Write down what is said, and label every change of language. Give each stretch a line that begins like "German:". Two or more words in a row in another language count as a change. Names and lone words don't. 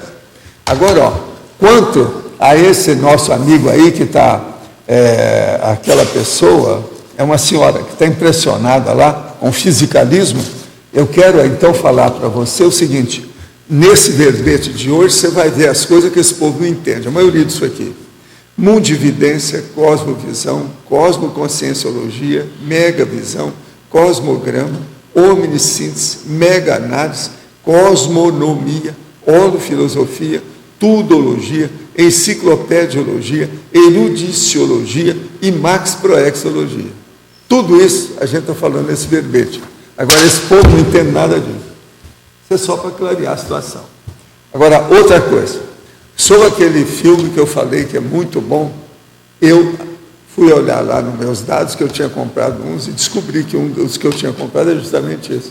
Portuguese: Agora, quanto a esse nosso amigo aí que está... aquela pessoa, é uma senhora que está impressionada lá com o fisicalismo, eu quero então falar para você o seguinte, nesse verbete de hoje você vai ver as coisas que esse povo não entende, a maioria disso aqui, mundividência, cosmovisão, cosmoconscienciologia, megavisão, cosmograma, omnissíntese, mega-análise, cosmonomia, holofilosofia, tudologia, enciclopediologia, erudiciologia e maxproexologia. Tudo isso a gente está falando nesse verbete. Agora, esse povo não entende nada disso. Isso é só para clarear a situação. Agora, outra coisa. Sobre aquele filme que eu falei que é muito bom, eu fui olhar lá nos meus dados que eu tinha comprado uns e descobri que um dos que eu tinha comprado é justamente esse.